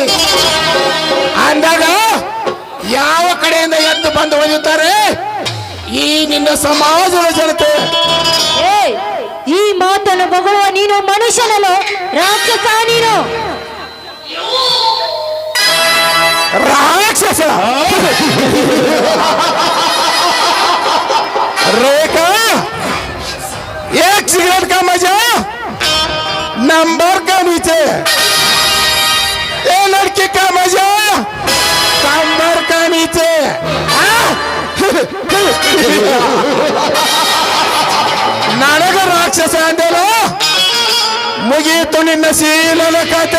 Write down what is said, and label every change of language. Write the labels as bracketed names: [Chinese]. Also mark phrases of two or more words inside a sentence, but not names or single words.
[Kannada] ಅಂದಾಗ ಯಾವ ಕಡೆಯಿಂದ ಎದ್ದು ಬಂದು ಒಯ್ಯುತ್ತಾರೆ ಈ ನಿನ್ನ ಸಮಾಜದ ಜನತೆ? ಏ, ಈ ಮಾತನ್ನು ಬಗಳುವ ನೀನು ಮನುಷ್ಯನಲ್ಲೋ ರಾಕ್ಷಸ? ನೀನು ರಾಕ್ಷಸ? [Hindi] रेखा, एक सिगरेट का मजा नंबर का नीचे, ये लड़की का मजा कमर का नीचे. [Kannada] ನನಗ ರಾಕ್ಷಸ ಅಂದೇನೋ ಮುಗಿಯಿತು ನಿನ್ನ ಶೀಲನ ಕತೆ.